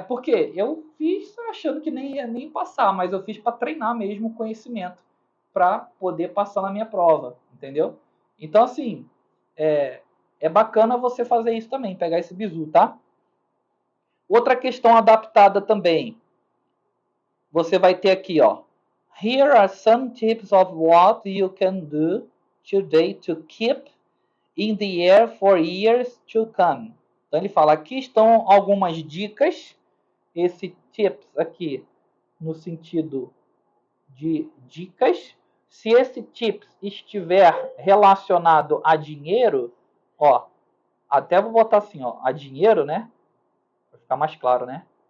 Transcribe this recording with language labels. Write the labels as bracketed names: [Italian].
[Portuguese] Porque eu fiz achando que nem ia nem passar, mas eu fiz para treinar mesmo o conhecimento para poder passar na minha prova, entendeu? Então, assim, é bacana você fazer isso também, pegar esse bizu, tá? Outra questão adaptada também, você vai ter aqui, ó. [English] Here are some tips of what you can do today to keep in the air for years to come. [Portuguese] Então ele fala, aqui estão algumas dicas. Esse tips aqui no sentido de dicas. Se esse tips estiver relacionado a dinheiro, ó, até vou botar assim, ó, a dinheiro, né? Para ficar mais claro, né?